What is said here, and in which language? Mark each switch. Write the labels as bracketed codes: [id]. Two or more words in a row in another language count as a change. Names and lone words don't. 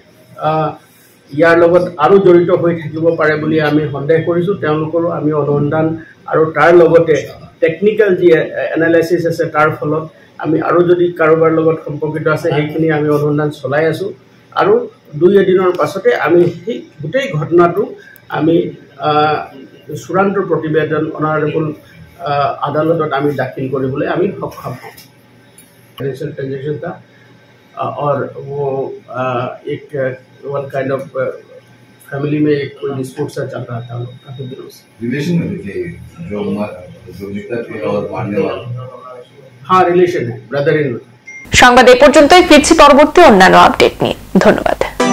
[as] ইয়াৰ লগত আৰু জড়িত হৈ থাকিব পাৰে বুলি আমি সন্দেহ কৰিছোঁ তেওঁলোকৰো আমি অনুসন্ধান আৰু তাৰ লগতে টেকনিকেল যি এনালাইচিছ আছে তাৰ ফলত আমি আৰু যদি কাৰোবাৰ লগত সম্পৰ্কিত আছে সেইখিনি আমি অনুসন্ধান চলাই আছোঁ আৰু 2 দিনৰ পাছতে আমি সেই গোটেই ঘটনাটো আমি চূড়ান্ত প্ৰতিবেদন অনাৰেবল আদালতত আমি দাখিল কৰিবলৈ আমি সক্ষম হওঁ। [en] financial transaction [hi] था और वो एक [en] one kind of family [hi] में कोई डिस्प्यूट सा चल रहा था काफी दिनों से। रिलेशन में थे जो मृतक और मारने वाले? हाँ, रिलेशन है, [en] brother in. [bn] সংবাদ এই পর্যন্তই, ফিরছি পরবর্তী অন্যান্য আপডেট নিয়ে। ধন্যবাদ।